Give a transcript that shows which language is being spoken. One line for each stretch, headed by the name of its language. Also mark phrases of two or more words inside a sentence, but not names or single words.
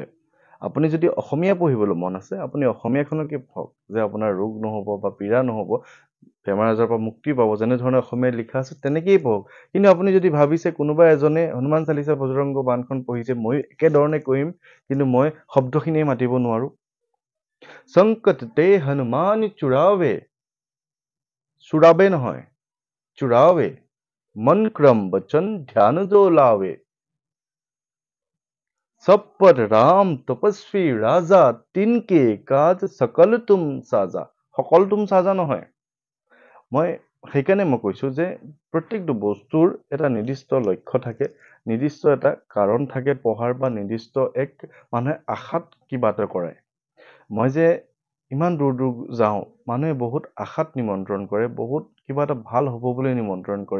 Assamese: আপুনি যদি অসমীয়া পঢ়িবলৈ মন আছে, আপুনি অসমীয়াখনকে পঢ়ক, যে আপোনাৰ ৰোগ নহ'ব বা পীড়া নহ'ব, বেমাৰ আজাৰৰ পৰা মুক্তি পাব, যেনেধৰণে অসমীয়াত লিখা আছে তেনেকেই পঢ়ক। কিন্তু আপুনি যদি ভাবিছে কোনোবা এজনে হনুমান চালিচা বজৰংগ বানখন পঢ়িছে, ময়ো একেধৰণে কৰিম, কিন্তু মই শব্দখিনিয়ে মাতিব নোৱাৰোঁ।
Hindi: संकट ते हनुमान छुड़ावै, छुड़ावै নহয়, छुड़ावै, मन क्रम बचन ध्यान जो लावे। सब पर राम तपस्वी राजा, तिनके काज सकल तुम साजा। सकल तुम साजा
Assamese: নহয়। মই সেইকাৰণে মই কৈছোঁ যে প্ৰত্যেকটো বস্তুৰ এটা নিৰ্দিষ্ট লক্ষ্য থাকে, নিৰ্দিষ্ট এটা কাৰণ থাকে পঢ়াৰ, বা নিৰ্দিষ্ট এক মানুহে আশাত কিবা এটা কৰে। মই যে ইমান দূৰ দূৰ যাওঁ, মানুহে বহুত আশাত নিমন্ত্ৰণ কৰে, বহুত কিবা এটা ভাল হ'ব বুলি নিমন্ত্ৰণ কৰে।